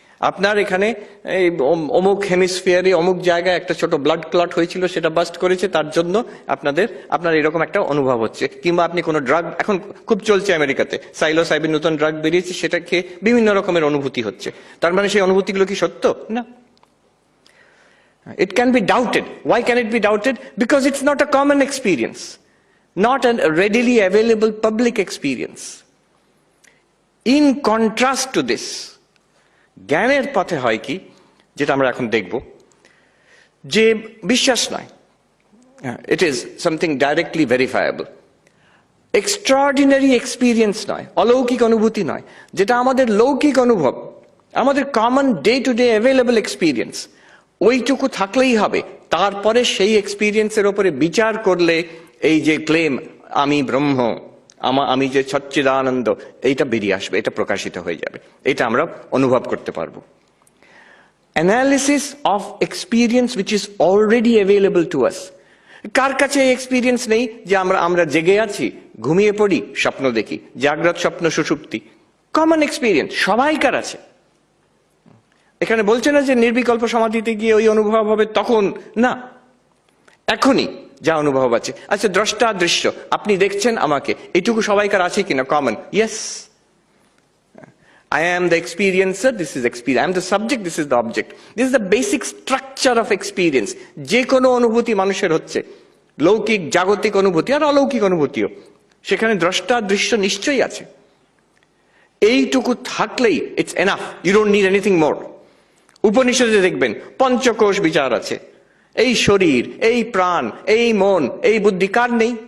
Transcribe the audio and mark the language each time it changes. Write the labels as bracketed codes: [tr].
[bn] আপনার এখানে এই অমুক হেমিস্ফিয়ারে অমুক জায়গায় একটা ছোট ব্লাড ক্লট হয়েছিল, সেটা বাস্ট করেছে, তার জন্য আপনার এরকম একটা অনুভব হচ্ছে। কিংবা আপনি কোনো ড্রাগ, এখন খুব চলছে আমেরিকাতে সাইলোসাইবিন, নতুন ড্রাগ বেরিয়েছে, সেটা খেয়ে বিভিন্ন রকমের অনুভূতি হচ্ছে, তার মানে সেই অনুভূতিগুলো কি সত্য? না। [en] It can be doubted. Why can it be doubted? Because it's not a common experience, not a readily available public experience. In contrast to this, [bn] জ্ঞানের পথে হয় কি, যেটা আমরা এখন দেখব, যে বিশ্বাস নয়, [en] it is something directly verifiable. Extraordinary experience [bn] নয়, অলৌকিক অনুভূতি নয়, যেটা আমাদের লৌকিক অনুভব, আমাদের [en] common day to day available experience, [bn] ওইটুকু থাকলেই হবে। তারপরে সেই এক্সপিরিয়েন্সের ওপরে বিচার করলে এই যে ক্লেম আমি ব্রহ্ম, আমি যে সচ্চিদানন্দ, এইটা বেরিয়ে আসবে, এটা প্রকাশিত হয়ে যাবে, এটা আমরা অনুভব করতে পারবো। [en] Analysis of experience which is already available to us. [bn] কার কাছে এই এক্সপিরিয়েন্স নেই যে আমরা জেগে আছি, ঘুমিয়ে পড়ি, স্বপ্ন দেখি, জাগ্রত স্বপ্ন সুষুপ্তি, কমন এক্সপিরিয়েন্স সবাইকার আছে। এখানে বলছে না যে নির্বিকল্প সমাধিতে গিয়ে ওই অনুভব হবে, তখন না, এখনই যা অনুভব আছে। আচ্ছা, দ্রষ্টা দৃশ্য, আপনি দেখছেন আমাকে, এইটুকু সবাইকার আছে কিনা common? [en] Yes, I am the experiencer, this is experience, I am the subject, this is the object. This is the basic structure of experience. [bn] যে কোনো অনুভূতি মানুষের হচ্ছে, লৌকিক জাগতিক অনুভূতি আর অলৌকিক অনুভূতিও, সেখানে দ্রষ্টা দৃশ্য নিশ্চয়ই আছে। এইটুকু থাকলেই [en] It's enough, you don't need anything more. [bn] উপনিষদে দেখবেন পঞ্চকোষ বিচার আছে, এই শরীর, এই প্রাণ, এই মন, এই বুদ্ধি কার নেই?